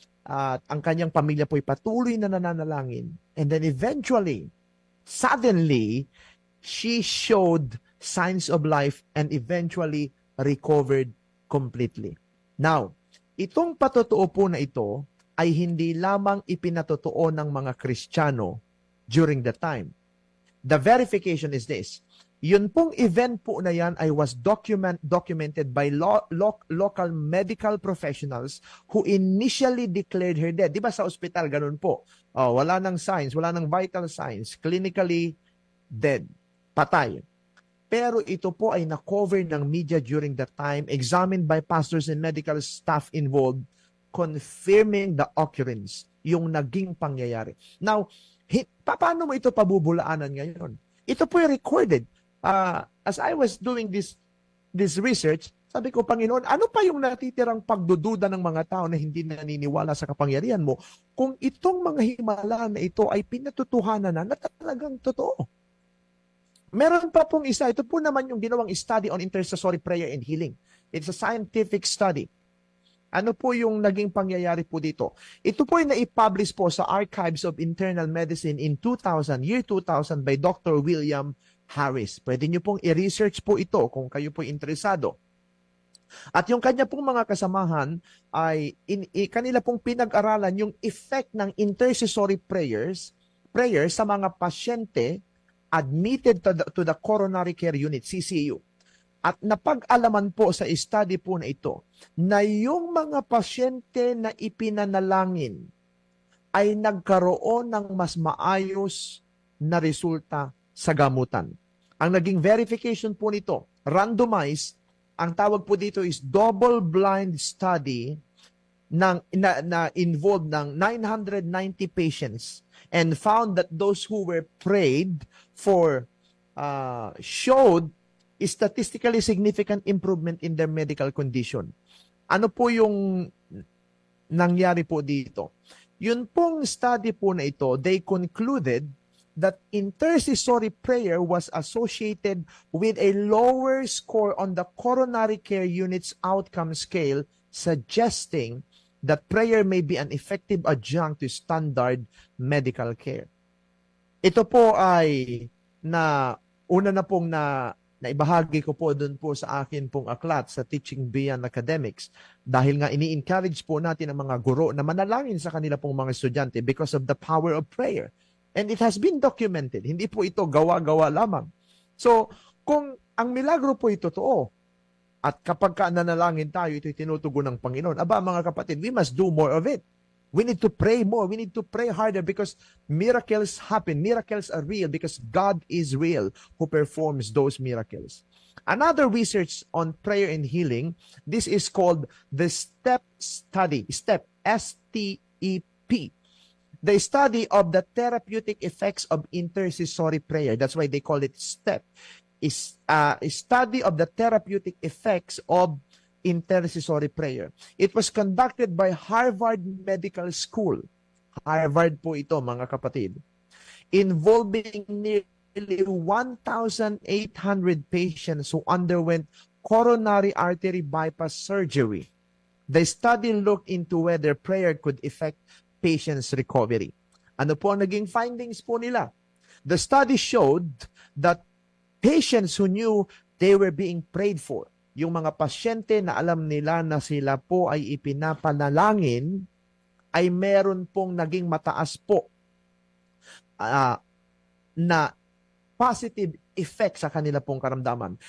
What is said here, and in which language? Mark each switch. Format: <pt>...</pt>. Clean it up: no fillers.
<tl>At ang kanyang pamilya po ay patuloy na nananalangin.</tl> <en>And then eventually, suddenly, she showed signs of life and eventually recovered completely.</en> <tl>Now, itong patotoo po na ito ay hindi lamang ipinatotoo ng mga Kristiyano</tl> <en>during the time. The verification is this.</en> <tl>Yun pong event po na yan ay</tl> <en>was documented by local medical professionals who initially declared her dead.</en> <tl>Di ba sa ospital, ganun po. Wala nang signs, wala nang vital signs.</tl> <en>Clinically dead.</en> <tl>Patay. Pero ito po ay na-cover ng media</tl> <en>during that time, examined by pastors and medical staff involved, confirming the occurrence,</en> <tl>yung naging pangyayari. Now, paano mo ito pabubulaanan ngayon? Ito po ay recorded.</tl> <en>As I was doing this research,</en> <tl>sabi ko, Panginoon, ano pa yung natitirang pagdududa ng mga tao na hindi naniniwala sa kapangyarihan mo kung itong mga himala na ito ay pinatutuhanan na talagang totoo? Meron pa pong isa, ito po naman yung ginawang study on intercessory prayer and healing.</tl> <en>It's a scientific study.</en> <tl>Ano po yung naging pangyayari po dito? Ito po ay naipublish po sa Archives of Internal Medicine in year 2000 by Dr. William Harris. Pwede nyo pong i-research po ito kung kayo po interesado. At yung kanya pong mga kasamahan ay kanila pong pinag-aralan yung effect ng intercessory prayers sa mga pasyente</tl> <en>admitted to the coronary care unit,</en> <tl>CCU. At napag-alaman po sa study po na ito na yung mga pasyente na ipinanalangin ay nagkaroon ng mas maayos na resulta sa gamutan. Ang naging verification po nito,</tl> <en>randomized,</en> <tl>ang tawag po dito</tl> <en>is double-blind study na involved ng 990 patients and found that those who were prayed for showed statistically significant improvement in their medical condition.</en> <tl>Ano po yung nangyari po dito? Yun pong study po na ito,</tl> <en>they concluded that intercessory prayer was associated with a lower score on the coronary care unit's outcome scale, suggesting that prayer may be an effective adjunct to standard medical care.</en> <tl>Ito po ay una na pong naibahagi ko po doon po sa akin pong aklat sa Teaching Beyond Academics dahil nga ini-encourage po natin ang mga guro na manalangin sa kanila pong mga estudyante</tl> <en>because of the power of prayer. And it has been documented.</en> <tl>Hindi po ito gawa-gawa lamang. So, kung ang milagro po ito totoo, at kapag nanalangin tayo, ito'y tinutugon ng Panginoon, mga kapatid,</tl> <en>we must do more of it. We need to pray more. We need to pray harder because miracles happen. Miracles are real because God is real who performs those miracles. Another research on prayer and healing, this is called the STEP study. STEP, S-T-E-P. The study of the therapeutic effects of intercessory prayer. That's why they call it STEP. Is a study of the therapeutic effects of intercessory prayer. It was conducted by Harvard Medical School.</en> <tl>Harvard po ito, mga kapatid.</tl> <en>Involving nearly 1,800 patients who underwent coronary artery bypass surgery. The study looked into whether prayer could affect patients' recovery.</en> <tl>Ano po ang naging findings po nila?</tl> <en>The study showed that patients who knew they were being prayed for,</en> <tl>yung mga pasyente na alam nila na sila po ay ipinapanalangin, ay meron pong naging mataas po na positive effect sa kanila pong karamdaman.</tl>